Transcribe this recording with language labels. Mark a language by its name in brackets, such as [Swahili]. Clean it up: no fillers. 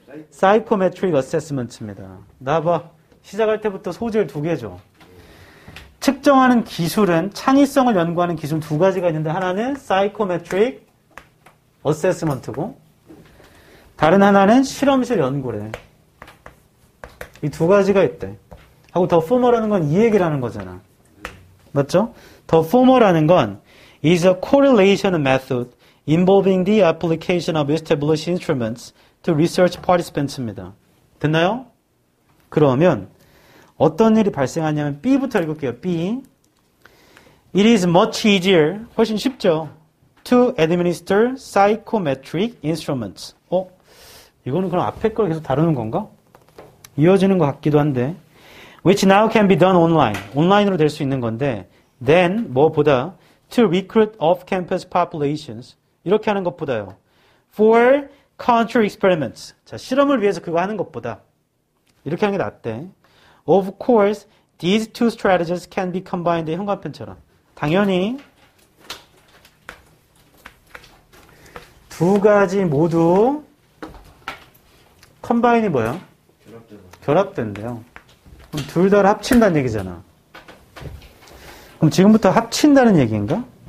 [Korean] Psychometric Assessment입니다. 나봐. 시작할 때부터 소재를 2개 줘. 측정하는 기술은 창의성을 연구하는 기술 2가지가 있는데 하나는 Psychometric Assessment고 다른 하나는 실험실 연구래. 이 2가지가 있대. 하고 더 포멀하는 건 이 얘기를 하는 거잖아. 맞죠? 더 포멀하는 건 [English] is a correlation method involving the application of established instruments to research participants입니다. [Korean] 됐나요? 그러면 어떤 일이 발생하냐면 B부터 읽을게요. B. [English] It is much easier, [Korean] 훨씬 쉽죠. [English] To administer psychometric instruments. [Korean] 이거는 그럼 앞에 걸 계속 다루는 건가? 이어지는 것 같기도 한데. [English] Which now can be done online. [Korean] 온라인으로 될 수 있는 건데. [English] Then, [Korean] 뭐보다 [English] to recruit off-campus populations. [Korean] 이렇게 하는 것보다요. [English] For counter experiments. [Korean] 자, 실험을 위해서 그거 하는 것보다. 이렇게 하는 게 낫대. [English] Of course, these two strategies can be combined. [Korean] 현관편처럼. 당연히 2가지 모두 컴바인이 뭐야? 결합된대요. 그럼 둘 다 합친다는 얘기잖아. 그럼 지금부터 합친다는 얘기인가?